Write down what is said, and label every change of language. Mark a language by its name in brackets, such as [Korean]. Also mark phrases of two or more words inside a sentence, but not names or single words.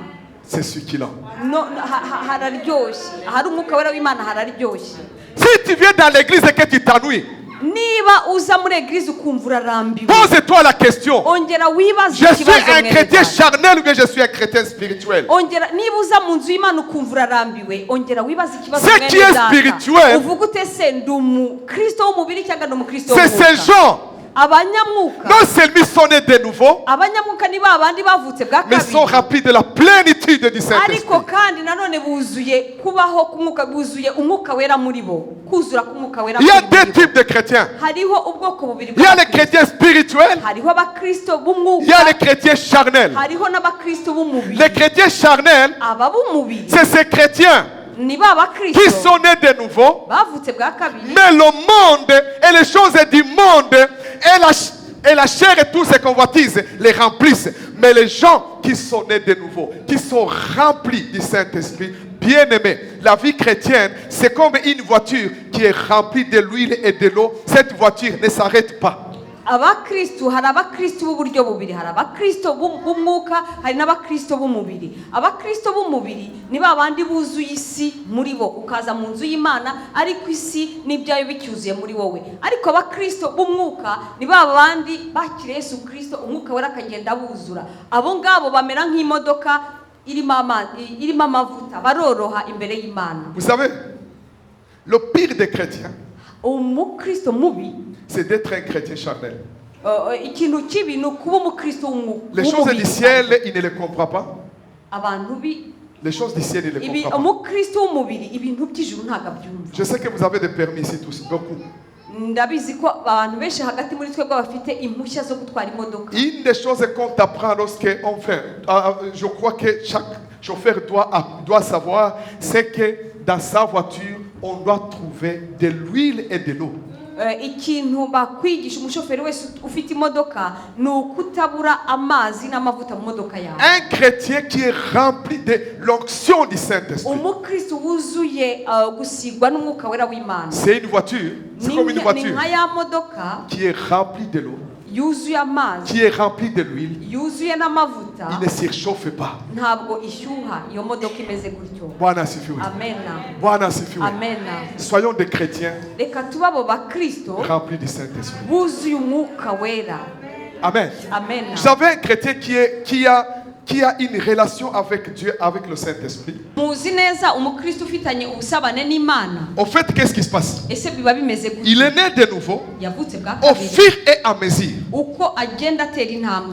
[French] c'est succulent. [Kinyarwanda] hararyoshye. Ahari umwuka wera w'Imana hararyoshye. [French] Si tu viens dans l'église et que tu t'ennuies, [Kinyarwanda] Niba uza muri eglise ukumva urarambiwe, [French] pose-toi la question. [Kinyarwanda] ongera wibaze [French] Je suis [Kinyarwanda] ikibazo [French] un chrétien [Kinyarwanda] mwene. [French] charnel ou bien je suis un chrétien spirituel? [Kinyarwanda] Ongera niba uza mu nzu y'Imana ukumva urarambiwe, ongera wibaze ikibazo [French] Ce [Kinyarwanda] mwene [French] qui est [Kinyarwanda] data. [French] spirituel, [Kinyarwanda] Uvuga ute se ndi umukristo w'umubiri cyangwa ndi umukristo [French] C'est ces [Kinyarwanda] w'umwuka? [French] gens [Kinyarwanda] abanyamwuka [French] non seulement ils sont nés de nouveau, [Kinyarwanda] abanyamwuka ni babandi bavutse bwa [French] mais ils sont [Kinyarwanda] kabiri [French] remplis de la plénitude du Saint-Esprit. [Kinyarwanda] ariko kandi nanone buzuye kubaho k'umwuka buzuye umwuka wera muri bo kuzura k'umwuka wera [French] Il y a [Kinyarwanda] muri [French] deux [Kinyarwanda] bo. [French] types de chrétiens. [Kinyarwanda] hariho ubwoko bubiri [French] Il y a les [Kinyarwanda] bw'abakristo. [French] chrétiens spirituels, [Kinyarwanda] hariho abakristo [French] il y a [Kinyarwanda] b'umwuka [French] les chrétiens charnels. [Kinyarwanda] hariho n'abakristo b'umubiri [French] Les chrétiens charnels, [Kinyarwanda] aba b'umubiri [French] c'est ces chrétiens [Kinyarwanda] ni ba [French] qui [Kinyarwanda] bakristo [French] sont nés de nouveau, [Kinyarwanda] bavutse bwa kabiri [French] mais le monde et les choses du monde et la chair et tous ces convoitises les remplissent. Mais les gens qui sont nés de nouveau, qui sont remplis du Saint-Esprit, bien-aimés, la vie chrétienne, c'est comme une voiture qui est remplie de l'huile et de l'eau. Cette voiture ne s'arrête pas. [Kinyarwanda] abakristo hari abakristo b'uburyo bubiri hari abakristo b'umwuka hari n'abakristo b'umubiri abakristo b'umubiri ni babandi buzuye isi muri bo ukaza mu nzu y'Imana ariko isi n'ibyayo bicyuzuye muri wowe ariko abakristo b'umwuka ni babandi bakira Yesu Kristo umwuka wera akagenda buzura abo ngabo bamera nk'imodoka irimo amavuta baroroha imbere y'Imana. [French] Vous savez, le pire des chrétiens, [Kinyarwanda] umukristo mubi [French] c'est d'être un chrétien charnel. [Kinyarwanda] ikintu kibi ni ukuba umukristo w'umwuka. [French] Les choses du ciel, il ne les comprend pas. [Kinyarwanda] abantu bi [French] Les choses du ciel, il ne les [Kinyarwanda] ibi [French] comprend pas. [Kinyarwanda] umukristo w'umubiri ibintu by'ijuru ntabwo abyumva. [French] Je sais que vous avez des permis ici tous, beaucoup. [Kinyarwanda] ndabizi ko abantu benshi hagati muri twebwe bafite impushya zo gutwara imodoka. [French] Une des choses qu'on apprend lorsqu'on fait, je crois que chaque chauffeur doit savoir, c'est que dans sa voiture, on doit trouver de l'huile et de l'eau. [Kinyarwanda] ikintu bakwigisha umushoferi wese ufite imodoka ni ukutabura amazi n'amavuta mu modoka yawe. [French] Un chrétien qui est rempli de l'onction du Saint-Esprit. [Kinyarwanda] umukristo wuzuye gusigwa n'umwuka wera w'Imana. [French] C'est une voiture, c'est comme une [Kinyarwanda] ni [French] voiture [Kinyarwanda] nka ya modoka [French] qui est remplie de l'eau, [Kinyarwanda] yuzuye amazi [French] qui est remplie de l'huile. [Kinyarwanda] yuzuye n'amavuta [French] Il ne surchauffe pas. [Kinyarwanda] ntabwo ishyuha iyo modoka imeze gutyo. [Swahili] Bwana asifiwe. [Kinyarwanda] amena [Swahili] Bwana asifiwe. [Kinyarwanda] amena. [French] Soyons des chrétiens [Kinyarwanda] reka tuba abo bakristo [French] remplis du Saint-Esprit. [Kinyarwanda] buzuye umwuka wera. [French] Amen. [Kinyarwanda] amena. [French] Vous savez, un chrétien qui a une relation avec Dieu, avec le Saint-Esprit. [Kinyarwanda] muzi neza umukristo ufitanye ubusabane n'Imana. [French] Au fait, qu'est-ce qui se passe? [Kinyarwanda] ese biba bimeze [French] Il [Kinyarwanda] gutyo. [French] est né de nouveau. [Kinyarwanda] yavutse bwa [French] Au [Kinyarwanda] kabiri [French] fur et à mesure [Kinyarwanda] uko agenda atera intambwe